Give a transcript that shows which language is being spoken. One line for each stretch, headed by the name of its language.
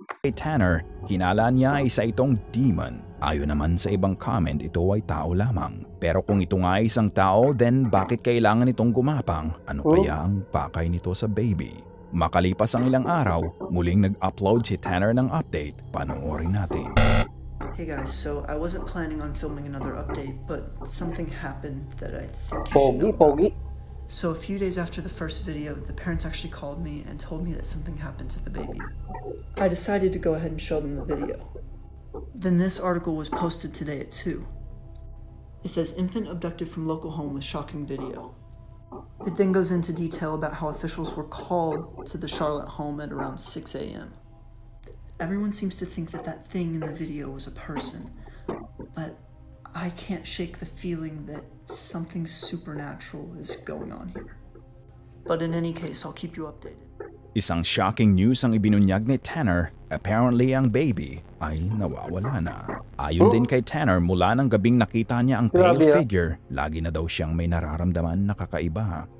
Filipino: kay Tanner, hinala niya ay isa itong demon. Ayon naman sa ibang comment, ito ay tao lamang. Pero kung ito nga ay isang tao, then bakit kailangan itong gumapang? Ano kaya ang pakay nito sa baby? Makalipas ang ilang araw, muling nag-upload si Tanner ng update. Panoorin natin.
English: Hey guys, so I wasn't planning on filming another update, but something happened that I think you should know about.
Filipino: Pogi.
English: So a few days after the first video, the parents actually called me and told me that something happened to the baby. I decided to go ahead and show them the video. Then this article was posted today at 2. It says, infant abducted from local home with shocking video. It then goes into detail about how officials were called to the Charlotte home at around 6 a.m. Everyone seems to think that that thing in the video was a person, but I can't shake the feeling that something supernatural is going on here. But in any case, I'll keep you updated.
Filipino: Isang shocking news ang ibinunyag ni Tanner. Apparently ang baby ay nawawala na. Ayon din kay Tanner, mula ng gabing nakita niya ang pale figure, lagi na daw siyang may nararamdaman na kakaiba.